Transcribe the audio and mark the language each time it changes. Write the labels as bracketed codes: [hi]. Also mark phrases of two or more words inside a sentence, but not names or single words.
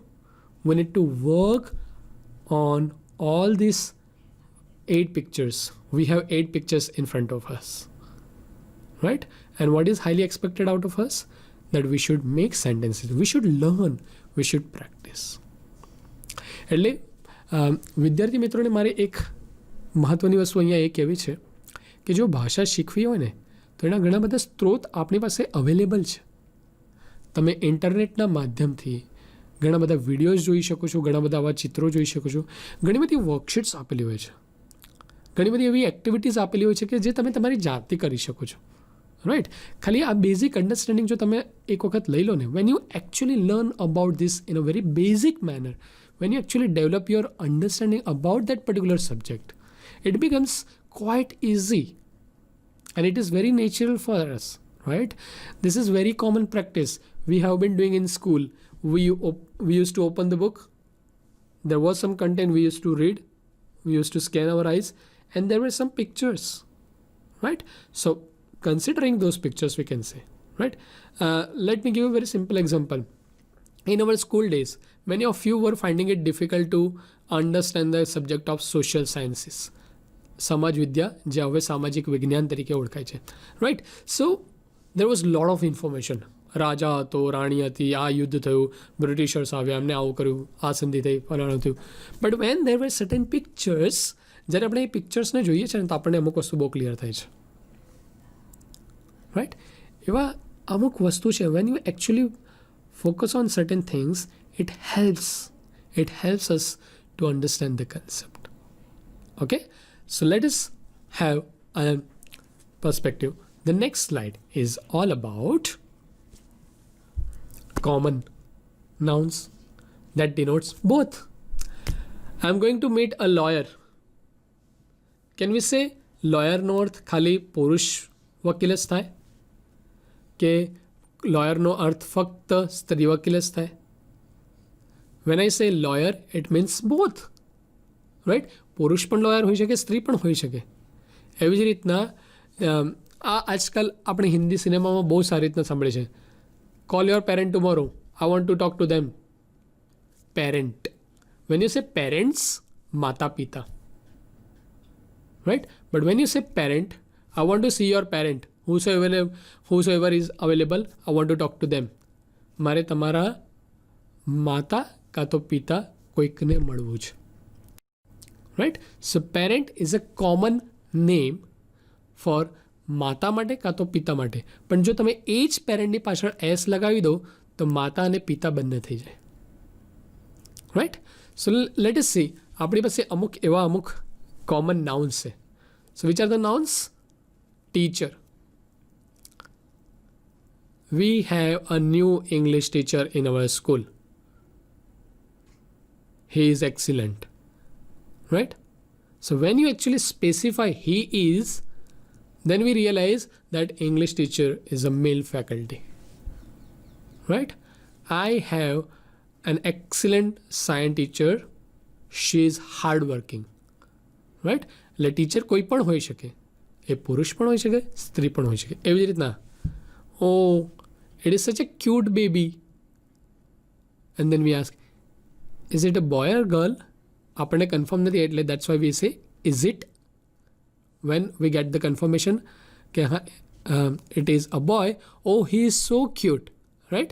[en] We need to work on all these 8 pictures. We have 8 pictures in front of us, right? And what is highly expected out of us? That we should make sentences. We should learn. We should practice. [gu] એટલે વિદ્યાર્થી મિત્રોને મારે એક મહત્ત્વની વસ્તુ અહીંયા એ કહેવી છે કે જો ભાષા શીખવી હોય ને તો એના ઘણા બધા સ્ત્રોત આપણી પાસે અવેલેબલ છે. તમે ઇન્ટરનેટના માધ્યમથી ઘણા બધા વિડીયોઝ જોઈ શકો છો, ઘણા બધા આવા ચિત્રો જોઈ શકો છો, ઘણી બધી વર્કશીટ્સ આપેલી હોય છે, ઘણી બધી એવી એક્ટિવિટીઝ આપેલી હોય છે કે જે તમે તમારી જાતે કરી શકો છો, રાઈટ? ખાલી આ [en] basic understanding [gu] જો તમે એક વખત લઈ લો ને, [en] when you actually learn about this in a very basic manner, when you actually develop your understanding about that particular subject, it becomes quite easy and it is very natural for us, right? This is very common practice we have been doing in school. We used to open the book, there was some content we used to read, we used to scan our eyes, and there were some pictures, right? So considering those pictures, we can say, right? Let me give a very simple example. In our school days, many of you were finding it difficult to understand the subject of social sciences. [gu] સમાજ વિદ્યા જે હવે સામાજિક વિજ્ઞાન તરીકે ઓળખાય છે, રાઈટ? [en] so there was lot of information. [gu] રાજા હતો, રાણી હતી, આ યુદ્ધ થયું, બ્રિટિશર્સ આવ્યા, એમને આવું કર્યું, આ સંધિ થઈ, ફલાણું થયું. [en] but when there were certain pictures, [gu] જ્યારે આપણે એ પિક્ચર્સને જોઈએ છે ને તો આપણને અમુક વસ્તુ બહુ ક્લિયર થાય છે, રાઈટ? એવા અમુક વસ્તુ છે, [en] when you actually focus on certain things, it helps us to understand the concept. Okay, so let us have a perspective. The next slide is all about common nouns that denotes both. I'm going to meet a lawyer. Can we say lawyer [gu] નો અર્થ ખાલી પુરુષ વકીલ જ થાય કે લોયરનો અર્થ ફક્ત સ્ત્રી વકીલ જ થાય? [en] when I say lawyer it means both, right? [gu] પુરુષ પણ લોયર હોઈ શકે, સ્ત્રી પણ હોઈ શકે. એવી જ રીતના આ આજકાલ આપણે હિન્દી સિનેમામાં બહુ સારી રીતના સાંભળે છે, [en] call your parent tomorrow, I want to talk to them. parent, when you say parents, [gu] માતા પિતા, [en] રાઈટ? but when you say parent, I want to see your parent, whosoever is available, I want to talk to them. [gu] મારે તમારા માતા કાં તો પિતા કોઈકને મળવું છે, રાઈટ? [en] so parent is a common name for [gu] માતા માટે કાં તો પિતા માટે. પણ જો તમે એ જ પેરેન્ટની પાછળ એસ લગાવી દો તો માતા અને પિતા બંને થઈ જાય, રાઈટ? [en] so let us see, [gu] આપણી પાસે અમુક [en] common nouns છે. so which are the nouns? teacher. We have a new English teacher in our school. He is excellent, right? So when you actually specify he is, then we realize that English teacher is a male faculty, right? I have an excellent science teacher. She is hardworking, right? [gu] એટલે ટીચર કોઈ પણ હોઈ શકે, એ પુરુષ પણ હોઈ શકે, સ્ત્રી પણ હોઈ શકે. એવી જ રીતના [en] oh, it is such a cute baby. And then we ask, is it a boy or girl? [gu] આપણને કન્ફર્મ નથી એટલે [en] that's why we say is it, when we get the confirmation [gu] કે હા [en] it is a boy, oh he is so cute, right?